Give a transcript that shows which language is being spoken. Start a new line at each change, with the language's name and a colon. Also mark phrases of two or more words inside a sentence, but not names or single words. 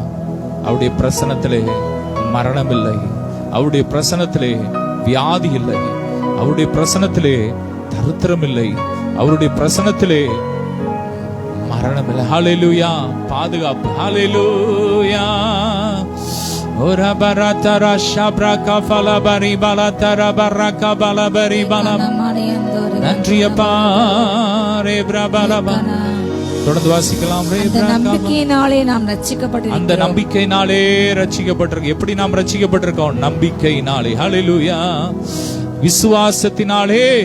Tamil: அவருடைய பிரசன்னத்திலே மரணம் இல்லை, அவருடைய பிரசன்னத்திலே வியாதி இல்லை, அவருடைய பிரசன்னத்திலே தரித்திரம் இல்லை, அவருடைய பிரசன்னத்திலே மரணம் இல்லை. ஹல்லேலூயா. பாதுகாப்பு. ஹல்லேலூயா. Ora baratara shabraka falabari balatara baraka balabari balam. நன்றியப்பா ரேப்ரா பாலபா. தொடர்ந்து வாசிக்கலாம். அந்த நம்பிக்கையினாலே நாம் ரட்சிக்கப்பட்டிருக்கிறோம். அந்த நம்பிக்கையினாலே ரட்சிக்கப்பட்டிருக்கோம். எப்படி நாம் ரட்சிக்கப்பட்டிருக்கோம்? நம்பிக்கையினாலே. ஹல்லேலூயா. விசுவாசத்தினாலே